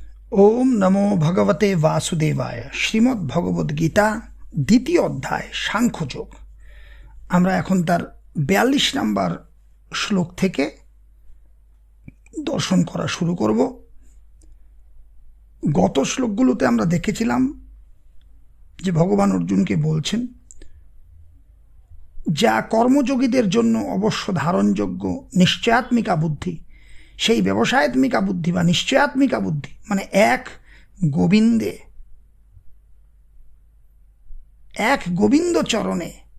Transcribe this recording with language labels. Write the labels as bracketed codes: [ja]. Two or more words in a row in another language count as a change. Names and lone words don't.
[sa] ओम नमो भगवते वासुदेवाय। श्रीमद् भगवद गीता द्वितीय अध्याय सांख्ययोग। [bn] আমরা এখন তার 42 নম্বর শ্লোক থেকে দর্শন করা শুরু করব। গত শ্লোকগুলোতে আমরা দেখেছিলাম যে ভগবান অর্জুনকে বলছেন যা কর্মযোগীদের জন্য অবশ্য ধারণযোগ্য নিশ্চয়াত্মিকা বুদ্ধি, সেই ব্যবসায়াত্মিকা বুদ্ধি বা নিশ্চয়াত্মিকা বুদ্ধি মানে এক গোবিন্দ চরণে